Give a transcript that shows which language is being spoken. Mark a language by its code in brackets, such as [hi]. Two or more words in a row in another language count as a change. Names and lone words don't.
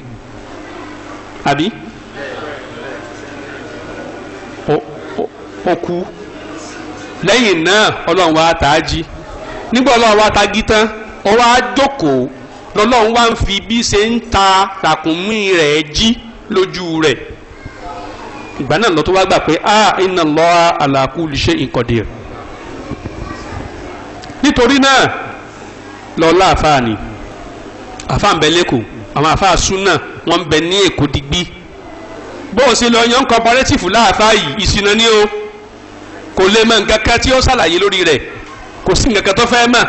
[yo] Àbí? Ó kú. Lẹ́yìn náà Ọlọ́run wá tàájí. Nígbà Ọlọ́run wá tagí tán, ó wá jókòó. Lọ́lọ́run wá ń fi bí ṣe ń ta ràkúnmí rẹ̀ jí lójú rẹ̀. Ìgbà náà lọ tó wá gbà pé [ar] إن الله على كل شيء قدير. [yo] Nítorí náà lọ́lá àfáà ni àfáà ń bẹ lẹ́kọ̀ọ́, àwọn àfáà súnà wọ́n ń bẹ ní Èkó digbí. Bó o ṣe lọ yan cooperative láàfáà yìí ìṣìnà ni o, kò lè mọ nǹkan kan tí ó ṣàlàyé lórí rẹ̀, kò sí nǹkan kan tó fẹ́ mọ̀.